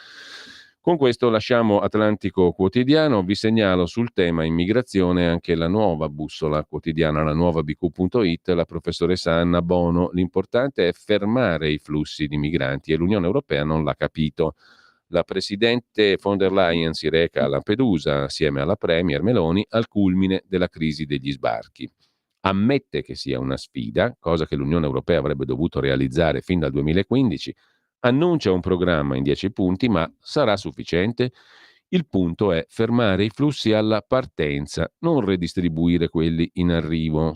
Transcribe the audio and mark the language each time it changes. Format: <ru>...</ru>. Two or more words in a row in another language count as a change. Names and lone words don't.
<it>Con questo lasciamo Atlantico Quotidiano, vi segnalo sul tema immigrazione anche la nuova bussola quotidiana, la nuova bq.it, la professoressa Anna Bono. L'importante è fermare i flussi di migranti e l'Unione Europea non l'ha capito. La presidente von der Leyen si reca a Lampedusa assieme alla premier Meloni al culmine della crisi degli sbarchi. Ammette che sia una sfida, cosa che l'Unione Europea avrebbe dovuto realizzare fin dal 2015, annuncia un programma in 10 punti, ma sarà sufficiente? Il punto è fermare i flussi alla partenza, non redistribuire quelli in arrivo.</it>